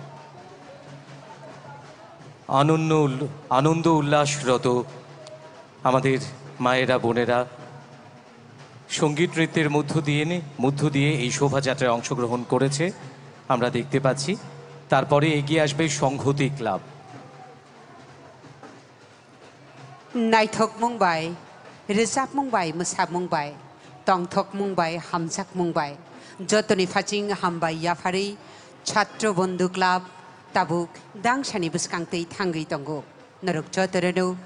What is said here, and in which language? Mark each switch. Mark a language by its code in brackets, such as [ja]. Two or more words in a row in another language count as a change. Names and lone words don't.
[bn] আনন্দ উল্লাসরত আমাদের মায়েরা বোনেরা সঙ্গীত নৃত্যের মধ্য দিয়ে এই শোভাযাত্রায় অংশগ্রহণ করেছে আমরা দেখতে পাচ্ছি। তারপরে এগিয়ে আসবে সংহতি ক্লাব। [brx] नायथक मुंबाइ रोजाब मुंबाइ मोसाब मुंबाइ तंथक मुंबाइ हामजाक मुंबाइ जतनि फाचिं हामबाइ याफारि छात्र बंधु क्लाब ताबुक दांसानि बुसकांतै थांगै दंगो नरक जतरनो